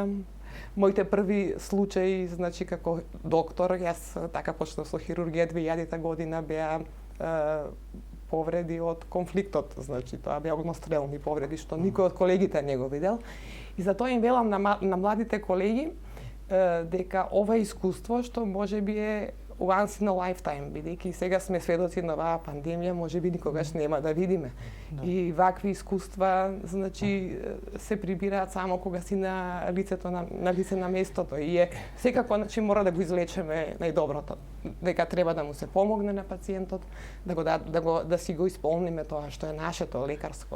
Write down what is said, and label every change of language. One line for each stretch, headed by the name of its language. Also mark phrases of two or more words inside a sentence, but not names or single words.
Macedonian: Моите први случаи, значи како доктор, јас така почнав со хирургија 2000 година, беа повреди од конфликтот, значи тоа беа огнестрелни повреди што никој од колегите не го видел. И затоа им велам на младите колеги дека ова искуство што можеби е
English: once in a lifetime,
Macedonian: бидејќи сега сме сведоци на оваа пандемија, можеби никогаш нема да видиме. Да. И вакви искуства, значи, се прибираат само кога си на лицето на лице на местото и секако значи мора да го излечеме најдоброто. Дека треба да му се помогне на пациентот, да си го исполниме тоа што е нашето лекарско.